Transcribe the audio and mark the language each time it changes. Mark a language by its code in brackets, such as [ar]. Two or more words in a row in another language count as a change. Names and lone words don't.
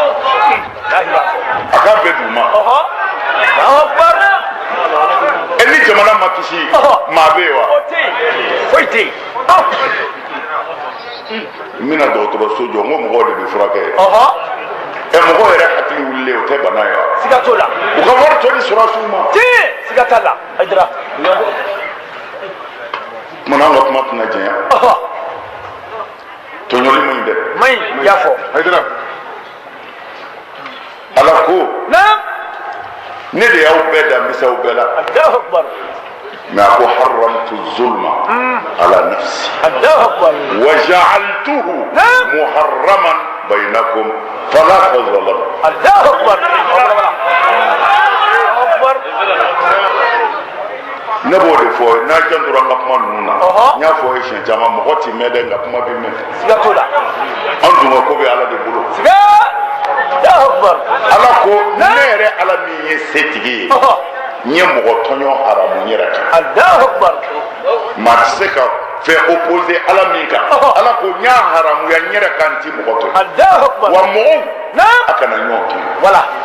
[bm] a k'a bɛɛ d'u ma ni jamana ma kisi maa bɛ yen wa foyi tɛ yen n bɛna dɔgɔtɔrɔso jɔ n ko mɔgɔw de bɛ furakɛ mɔgɔw yɛrɛ hakili wulilen o tɛ bana ye wa siga t'o la u ka wari tɔ di sɔrɔsiw ma siga t'a la Hayidara kumana an ka kuma tɛna jɛnya tɔɲɔli man ɲi dɛ man ɲi i y'a fɔ Hayidara ala ko ne de y'aw bɛɛ da misaw bɛɛ la mais a ko [ar] حرمت الظلم على نفسي وجعلته محرما بينكم فلا تظالموا [bm] ne b'o de fɔ n'a jantora n ka kuma ninnu na n y'a fɔ ye siɲɛ caman mɔgɔ t'i mɛn dɛ nka kuma bɛ mɛn siga t'o la an dun ka ko bɛ ala de bolo ala ko ne yɛrɛ ala min ye setigi ye n ye mɔgɔ tɔɲɔ haramu n yɛrɛ kan maa tɛ se ka fɛn opposé ala min kan ala ko n y'a haramuya n yɛrɛ kan n ti mɔgɔ to wa mɔgɔw a kana ɲɔgɔn to voilà